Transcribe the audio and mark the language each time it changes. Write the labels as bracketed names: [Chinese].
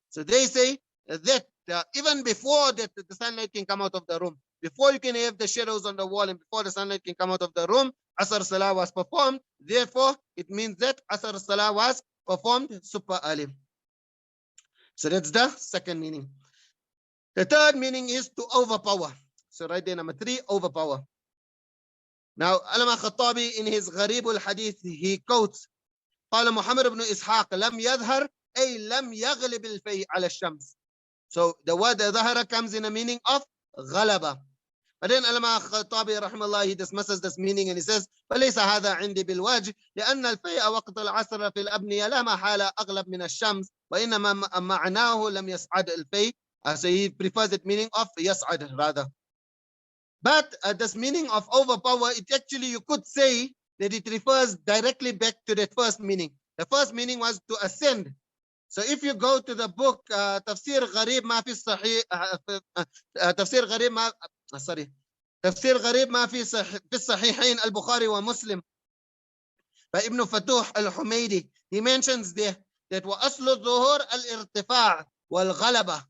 [English] So they say that even before that the sunlight can come out of the room, before you can have the shadows on the wall and before the sunlight can come out of the room, Asar Salah was performed. Therefore, it means that Asar Salah was performed super early. So that's the second meaning. The third meaning is to overpower. So right there, number 3, overpower. Now, Allama Khattabi in his Gharib al-Hadith, he quotes, [Arabic] قال محمد بن إسحاق لم يظهر أي لم يغلب الفيء على الشمس. [English] So the word ظهر comes in a meaning of غلبة. But then Allama Khattabi رحمه الله, he dismisses this meaning and he says [Arabic] فليس هذا عندي بالوجه لأن الفيء وقت العصر في الأبنية لا محالة أغلب من الشمس وإنما معناه لم يصعد الفيء. [English] So he prefers that meaning of يصعد rather. But this meaning of overpower, it actually, you could say that it refers directly back to that first meaning. The first meaning was to ascend. So if you go to the book Tafsir Gharib Ma Fi Sahih, Tafsir Gharib Ma, sorry, Tafsir Gharib Ma Fi Sahihain al-Bukhari wa Muslim by Ibn Fatuh al-Humaydi, he mentions there that [Arabic] wa aslu dhuhur al-irtifa' wal-ghalaba.